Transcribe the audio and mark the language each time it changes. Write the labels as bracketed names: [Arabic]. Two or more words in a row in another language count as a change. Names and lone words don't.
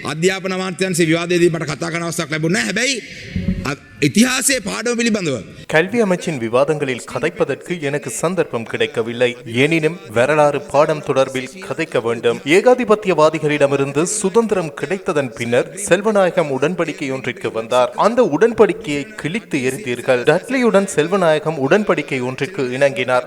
[Sinhala] අධ්‍යාපන අමාත්‍යාංශයේ විවාදයේදී මට කතා කරන අවස්ථාවක් ලැබුණේ නැහැ. හැබැයි ඉතිහාසයේ පාඩම පිළිබඳව [Tamil] கல்வி அமைச்சின் விவாதங்களில் கதைப்பதற்கு எனக்கு சந்தர்ப்பம் கிடைக்கவில்லை. எனினும் வரலாறு பாடம் தொடர்பில் கதைக்க வேண்டும். ஏகாதிபத்தியவாதிகளிடமிருந்து சுதந்திரம் கிடைத்ததன் பின்னர் செல்வநாயகம் உடன்படிக்கை ஒன்றிற்கு வந்தார். அந்த உடன்படிக்கையை கிழித்து எறிந்தீர்கள். டட்லியுடன் செல்வநாயகம் உடன்படிக்கை ஒன்றிற்கு இணங்கினார்.